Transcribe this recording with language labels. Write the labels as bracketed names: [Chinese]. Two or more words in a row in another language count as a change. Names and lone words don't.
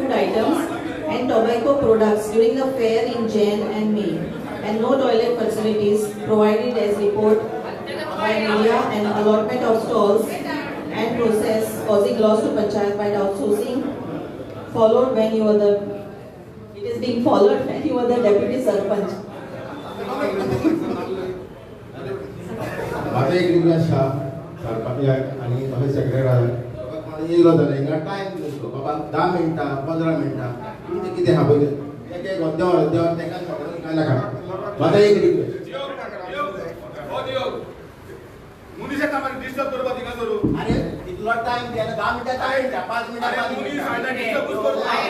[English] food items and tobacco products during the fair in Jan and May, and no toilet facilities provided as report by media, and allotment of stalls and process causing loss to Panchayat by outsourcing followed when you were the it is being followed when you were the deputy sarpanch. [Konkani] माझा एक रिक्वेस्ट हा सरपंचाक आणि माझे सेक्रेटरी येयलो जाल्यार हिंगा टायम दिसलो बाबा 10 मिनटां 15 मिनटां तुमचे कितें हा पळय एक एक देवर तेका सोडून काय नाका माझा एक रिक्वेस्ट मुनीस कामाक डिस्टर्ब करपा तिका करू अरे इतलो टाइम द्या 10 मिनिटं टाइम द्या 5 मिनिटं अरे मुनीस हायला डिस्टर्ब करू